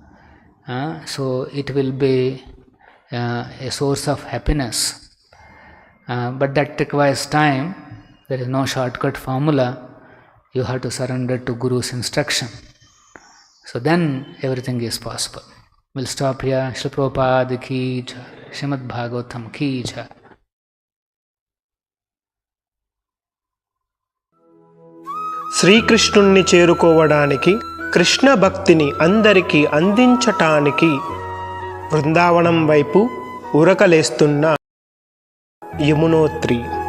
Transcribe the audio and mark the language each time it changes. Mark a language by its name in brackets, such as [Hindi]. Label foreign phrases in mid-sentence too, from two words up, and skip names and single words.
[English] So it will be a source of happiness. But that requires time. There is no shortcut formula. You have to surrender to Guru's instruction. So then everything is possible. We'll stop here. [Hindi] श्रील प्रभुपाद की जय. श्रीमद् भागवतम् की जय. [Telugu] శ్రీకృష్ణుణ్ణి చేరుకోవడానికి, కృష్ణ భక్తిని అందరికీ అందించటానికి బృందావనం వైపు ఉరకలేస్తున్న యమునోత్రి.